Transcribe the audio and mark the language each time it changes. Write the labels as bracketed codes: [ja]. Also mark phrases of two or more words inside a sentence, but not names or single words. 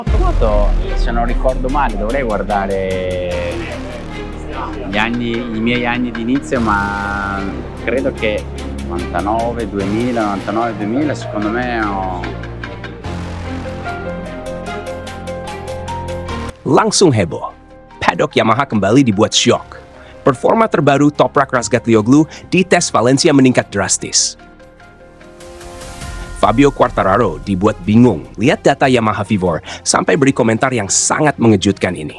[it] Moto, se non ricordo male, dovrei guardare i miei anni di inizio, ma credo che 99, 2000, 99, 2000, secondo me [id] Langsung heboh. Paddock Yamaha kembali dibuat syok. Performa terbaru Toprak Razgatlioglu di tes Valencia meningkat drastis. Fabio Quartararo dibuat bingung lihat data Yamaha Vivor sampai beri komentar yang sangat mengejutkan ini.